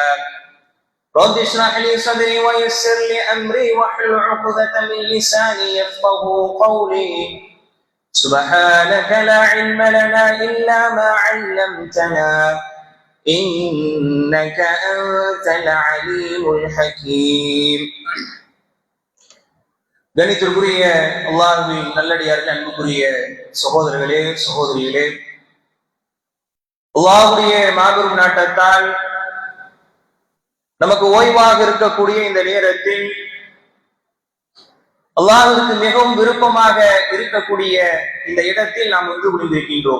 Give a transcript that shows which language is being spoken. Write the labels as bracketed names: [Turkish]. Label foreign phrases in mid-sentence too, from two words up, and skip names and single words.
[Arabic] رب اشرح لي صدري ويسر لي أمري واحلل عقدة من لساني يفقهوا قولي. سبحانك لا علم لنا إلا ما علمتنا إنك أنت العليم الحكيم. [Tamil] கணித்திற்குரிய அல்லாஹ்வின் நல்லடியார்கள், அன்புக்குரிய சகோதரர்களே சகோதரிகளே, அல்லாஹ்வுடைய மாபெரும் நாட்டத்தால் நமக்கு ஓய்வாக இருக்கக்கூடிய இந்த நேரத்தில் அல்லாஹ்வுக்கு மிகவும் விருப்பமாக இருக்கக்கூடிய இந்த இடத்தில் நாம் ஒன்று புரிந்திருக்கின்றோம்.